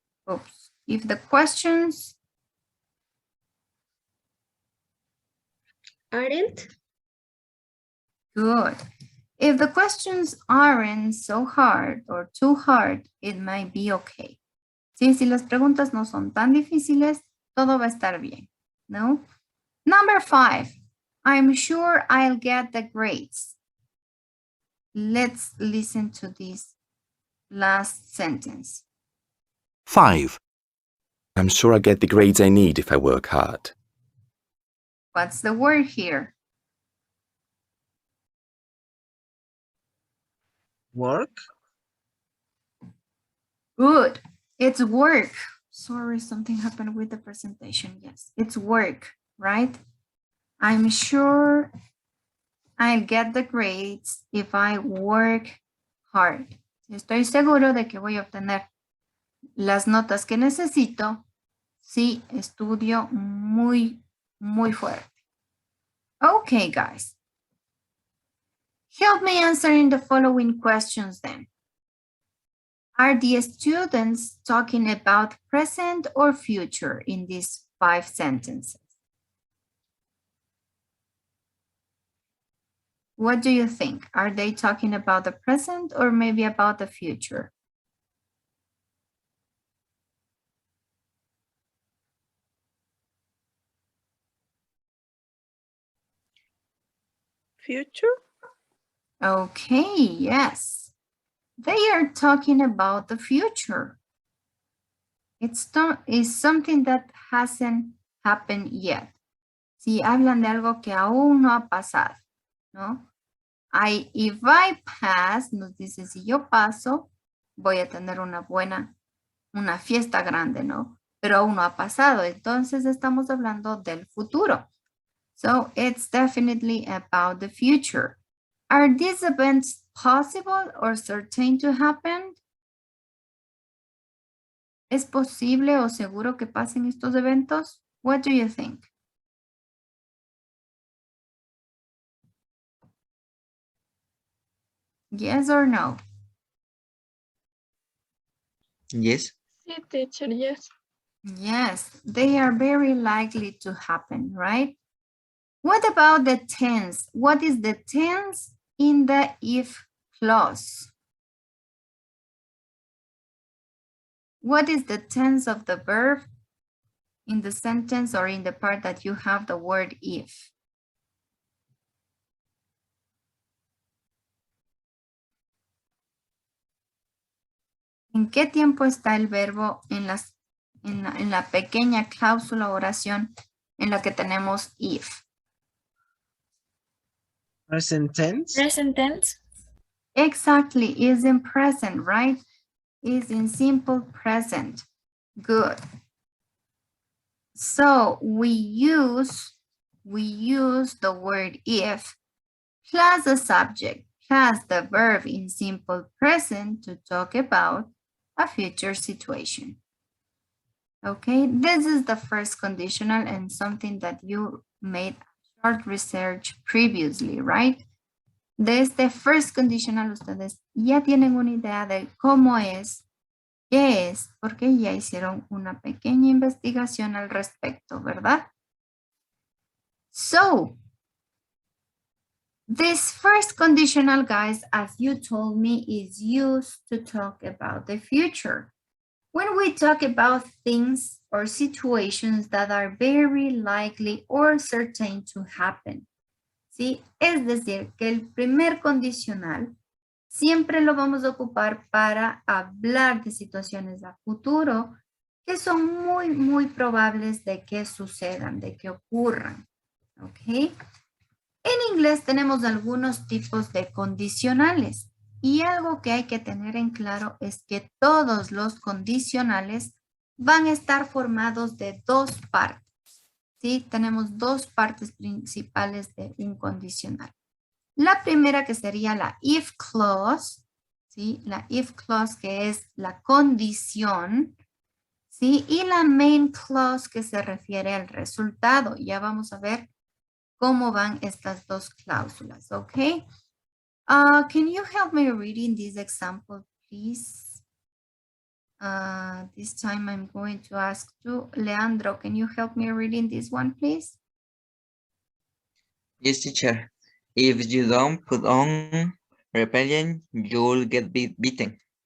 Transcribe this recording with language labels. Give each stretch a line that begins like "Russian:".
English: Oops. If the questions Aren't? good. If the questions aren't so hard or too hard, it might be okay.
Spanish: Sí, si las preguntas no son tan difíciles, todo va a estar bien, ¿no?
English: Number 5, I'm sure I'll get the grades. Let's listen to this last sentence. 5. I'm sure I'll get the grades I need if I work hard. What's the word here? Work? Good. It's work. Sorry, something happened with the presentation. Yes, it's work, right? I'm sure I'll get the grades if I work hard.
Spanish: Estoy seguro de que voy a obtener las notas que necesito si estudio muy fuerte.
English: Okay, guys. Help me answering the following questions then. Are the students talking about present or future in these 5 sentences? What do you think? Are they talking about the present or maybe about the future? Future? Okay, yes. They are talking about the future. It's something that hasn't happened yet.
Spanish: Si hablan de algo que aún no ha pasado, ¿no?
English: If I pass,
Spanish: nos dice si yo paso, voy a tener una fiesta grande, ¿no? Pero aún no ha pasado, entonces estamos hablando del futuro.
English: So it's definitely about the future. Are these events possible or certain to happen?
Spanish: ¿Es posible o seguro que pasen estos eventos?
English: What do you think? Yes or no? Yes.
Spanish: Sí,
English: teacher, yes. Yes, they are very likely to happen, right? What about the tense? What is the tense in the if clause? What is the tense of the verb in the sentence or in the part that you have the word if?
Spanish: ¿En qué tiempo está el verbo en la pequeña cláusula o oración en la que tenemos if?
English: Present tense? Present tense. Exactly, is in present, right? Is in simple present. Good. So we use the word if plus the subject plus the verb in simple present to talk about a future situation. Okay, this is the first conditional and something that you made short research previously, right?
Spanish: De este first conditional ustedes ya tienen una idea de cómo es, qué es, porque ya hicieron una pequeña investigación al respecto, ¿verdad?
English: So, this first conditional, guys, as you told me, is used to talk about the future. When we talk about things or situations that are very likely or certain to happen,
Spanish: ¿sí? Es decir, que el primer condicional siempre lo vamos a ocupar para hablar de situaciones a futuro que son muy probables de que sucedan, de que ocurran, ¿ok? En inglés tenemos algunos tipos de condicionales y algo que hay que tener en claro es que todos los condicionales van a estar formados de 2 partes, ¿sí? Tenemos 2 partes principales de un condicional. La primera que sería la if clause, ¿sí? La if clause que es la condición ¿sí? Y la main clause que se refiere al resultado. Ya vamos a ver cómo van estas dos cláusulas, ¿ok?
English: Can you help me reading this example, please? This time I'm going to ask to Leandro. Can you help me reading this one, please? Yes, teacher. If you don't put on repellent, you'll get beaten.